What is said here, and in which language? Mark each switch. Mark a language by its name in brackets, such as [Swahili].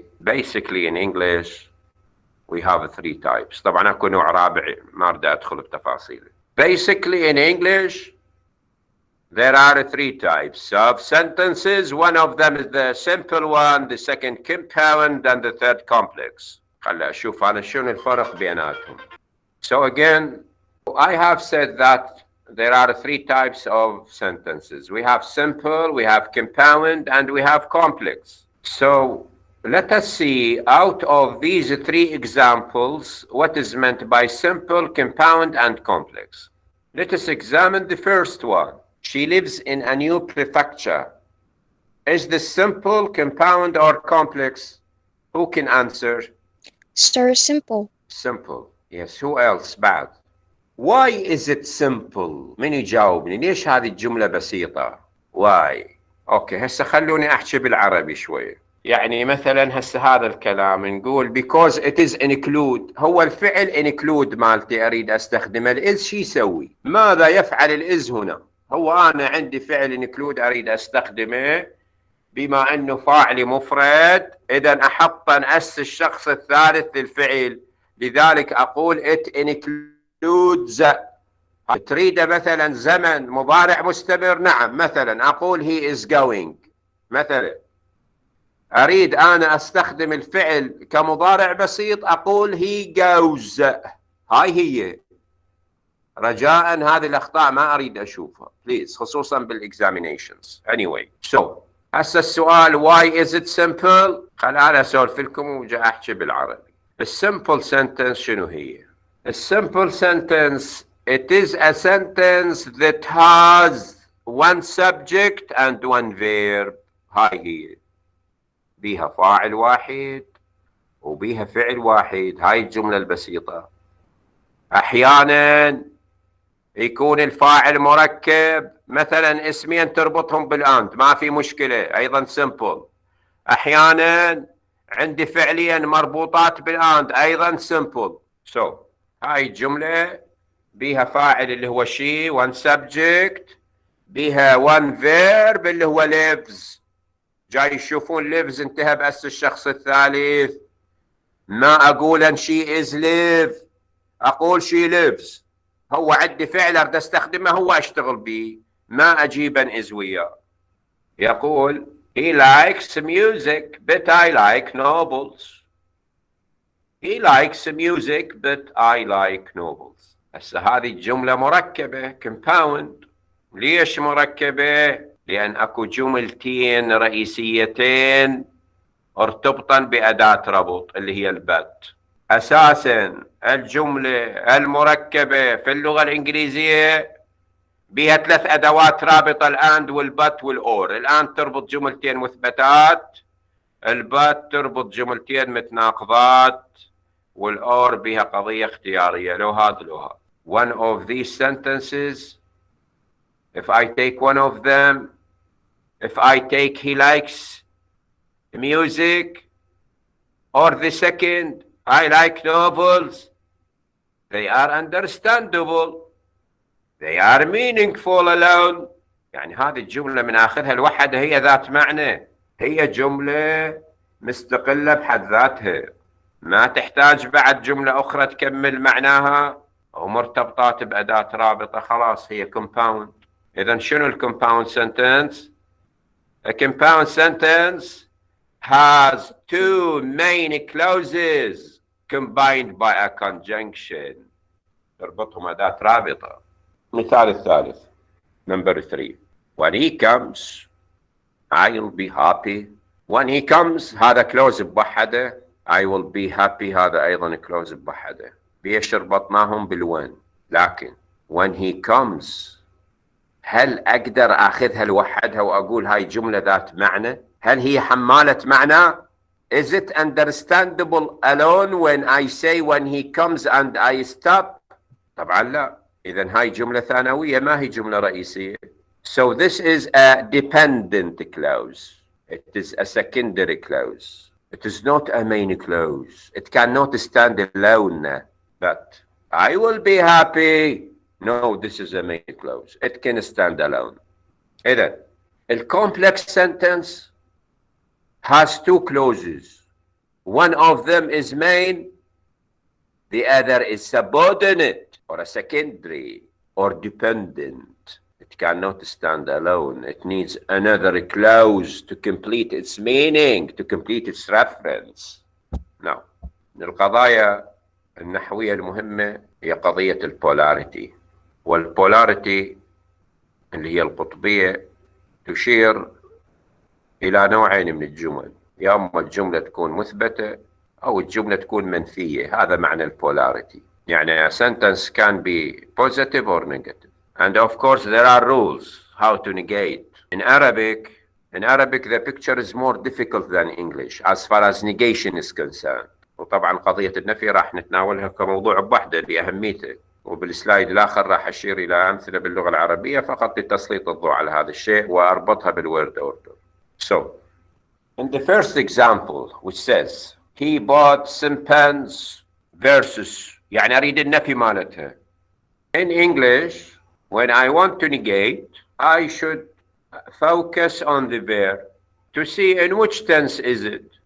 [English] Basically in English, we have 3 types. [Arabic] طبعا اكو نوع رابع ما اريد ادخل بتفاصيله. [English] Basically in English there are 3 types of sentences. One of them is the simple one, the second compound, and the third complex. [Arabic] خلي اشوف انا شنو الفرق بيناتهم. [English] So again, I have said that there are 3 types of sentences. We have simple, we have compound, and we have complex. So let us see out of these 3 examples what is meant by simple, compound, and complex. Let us examine the first one. She lives in a new prefecture. Is this simple, compound, or complex? Who can answer? Sir, simple. Simple. Yes. Who else [Arabic] بعد؟ [English] Why is it simple؟ [Arabic] من يجاوبني؟ ليش هذه الجملة بسيطة؟ [English] Why؟ [Arabic] اوكي، هسه خلوني احكي بالعربي شوية. يعني مثلا هسه هذا الكلام نقول [English] because it is include. [Arabic] هو الفعل include مالتي اريد استخدمه. الاز شو يسوي؟ ماذا يفعل الاز هنا؟ هو انا عندي فعل include اريد استخدمه، بما انه فاعلي مفرد اذا احط نأس الشخص الثالث للفعل، لذلك اقول [English] it includes. [Arabic] تريد مثلا زمن مضارع مستمر؟ نعم، مثلا اقول [English] he is going. [Arabic] مثلا اريد انا استخدم الفعل كمضارع بسيط اقول [English] he goes. [Arabic] هاي هي. رجاء هذه الاخطاء ما اريد اشوفها بليز، خصوصا بالاكزامينيشنز. [English] anyway so [Arabic] هسه السؤال [English] why is it simple؟ [Arabic] خل انا اسولف لكم وجا احكي بالعربي. السمبل سنتنس شنو هي؟ السمبل سنتنس [English] it is a sentence that has one subject and one verb. [Arabic] هاي هي، بيها فاعل واحد وبيها فعل واحد. هاي الجملة البسيطة. احيانا يكون الفاعل مركب، مثلا اسمين تربطهم بالاند ما في مشكلة، ايضا simple. احيانا عندي فعلين مربوطات بالاند، ايضا simple. so هاي الجملة بيها فاعل اللي هو she [English] one subject، [Arabic] بيها [English] one verb [Arabic] اللي هو lives. جاي يشوفون lives انتهى بأس الشخص الثالث، ما اقول ان [English] she is live، [Arabic] اقول [English] she lives. [Arabic] هو عندي فعل اريد استخدمه هو اشتغل به، ما اجيب ان is وياه. يقول [English] he likes music but I like novels. he likes music but I like novels. [Arabic] هسه هذه الجملة مركبة compound. ليش مركبة؟ لأن أكو جملتين رئيسيتين ارتبطا بأداة ربط اللي هي البت. أساسا الجملة المركبة في اللغة الإنجليزية بها 3 أدوات رابطة، الأند والبت والأور. الأند تربط جملتين مثبتات، البت تربط جملتين متناقضات، والأور بها قضية اختيارية لو هذا لو هذا. [English] One of these sentences, if I take one of them, if I take he likes music, or the second I like novels, they are understandable, they are meaningful alone. [Arabic] يعني هذه الجملة من آخرها لوحدها هي ذات معنى، هي جملة مستقلة بحد ذاتها، ما تحتاج بعد جملة أخرى تكمل معناها أو مرتبطات بأداة رابطة، خلاص هي compound. إذن شنو الكومباوند سنتنس؟ [English] A compound sentence has 2 main clauses combined by a conjunction. [Arabic] تربطهم أداة رابطة. مثال الثالث [English] number 3. When he comes I'll be happy. When he comes [Arabic] هذا كلوز بوحده، [English] I will be happy [Arabic] هذا أيضا كلوز بوحده، بيش ربطناهم بالوين. لكن [English] when he comes [Arabic] هل أقدر أخذها لوحدها وأقول هاي جملة ذات معنى؟ هل هي حمالة معنى؟ [English] Is it understandable alone when I say when he comes and I stop؟ [Arabic] طبعا لا. إذن هاي جملة ثانوية ما هي جملة رئيسية. [English] So this is a dependent clause. It is a secondary clause. It is not a main clause. It cannot stand alone. But I will be happy. No, this is a main clause. It can stand alone. [Arabic] إذن [English] a complex sentence has 2 clauses. One of them is main, the other is subordinate or a secondary or dependent. It cannot stand alone. It needs another clause to complete its meaning, to complete its reference. Now, [Arabic] من القضايا النحوية المهمة هي قضية البولاريتي. والبولاريتي اللي هي القطبية تشير إلى نوعين من الجمل، يا أما الجملة تكون مثبتة أو الجملة تكون منفية. هذا معنى البولاريتي. يعني [English] a sentence can be positive or negative. And of course there are rules how to negate. In Arabic the picture is more difficult than English as far as negation is concerned. [Arabic] وطبعا قضية النفي راح نتناولها كموضوع بوحده لأهميته، وبالسلايد الآخر راح أشير إلى أمثلة باللغة العربية فقط لتسليط الضوء على هذا الشيء وأربطها بالword order. [English] So, in the first example which says he bought some pens versus [Arabic] يعني أريد النفي مالتها. [English] In English, when I want to negate, I should focus on the verb to see in which tense is it.